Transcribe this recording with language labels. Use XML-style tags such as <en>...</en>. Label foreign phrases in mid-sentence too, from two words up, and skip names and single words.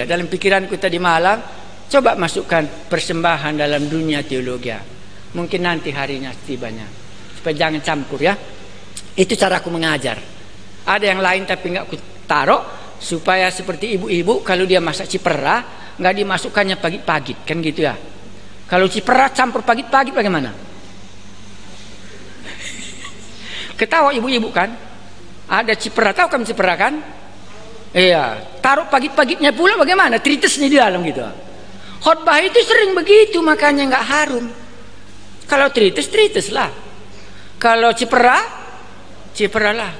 <id>Dalam pikiranku tadi malam, coba masukkan persembahan dalam dunia teologi. Mungkin nanti harinya tibanya. Supaya jangan campur ya. Itu cara aku mengajar. Ada yang lain tapi nggak aku taruh, supaya seperti ibu-ibu kalau dia masak cipera nggak dimasukkannya pagit-pagit, kan gitu ya. Kalau cipera campur pagit-pagit bagaimana? Ketawa ibu-ibu kan? Ada cipera, tahu kan cipera kan? Iya, taruh pagit-pagitnya pula bagaimana? Tritesnya di dalam gitu. Khotbah itu sering begitu, makanya nggak harum. Kalau trites lah. Kalau cipera lah.</id>